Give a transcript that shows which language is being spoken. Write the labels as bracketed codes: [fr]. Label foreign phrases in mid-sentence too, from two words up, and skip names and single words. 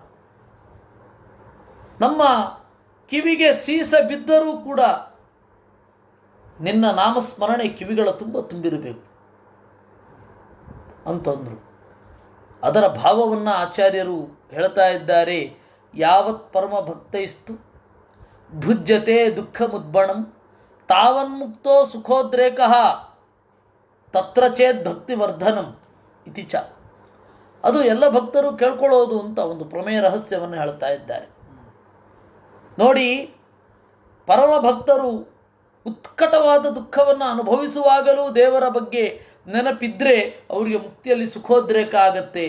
[kn] ನಮ್ಮ ಕಿವಿಗೆ ಸೀಸ ಬಿದ್ದರೂ ಕೂಡ ನಿನ್ನ ನಾಮಸ್ಮರಣೆ ಕಿವಿಗಳ ತುಂಬ ತುಂಬಿರಬೇಕು ಅಂತಂದರು. ಅದರ ಭಾವವನ್ನು ಆಚಾರ್ಯರು ಹೇಳ್ತಾ ಇದ್ದಾರೆ. [sa] ಯಾವತ್ ಪರಮ ಭಕ್ತೈಸ್ತು ಭುಜ್ಯತೆ ದುಃಖ ಮುದ್ಬಣಂ ತಾವನ್ಮುಕ್ತೋ ಸುಖೋದ್ರೇಕ ತತ್ರ ಚೇದ್ ಭಕ್ತಿ ವರ್ಧನಂ ಇತಿ ಚ. [kn] ಅದು ಎಲ್ಲ ಭಕ್ತರು ಕೇಳ್ಕೊಳ್ಳೋದು ಅಂತ ಒಂದು ಪ್ರಮೇಯ ರಹಸ್ಯವನ್ನು ಹೇಳ್ತಾ ಇದ್ದಾರೆ. ನೋಡಿ, ಪರಮ ಭಕ್ತರು ಉತ್ಕಟವಾದ ದುಃಖವನ್ನು ಅನುಭವಿಸುವಾಗಲೂ ದೇವರ ಬಗ್ಗೆ ನೆನಪಿದ್ರೆ ಅವರಿಗೆ ಮುಕ್ತಿಯಲ್ಲಿ ಸುಖೋದ್ರೇಕ ಆಗತ್ತೆ.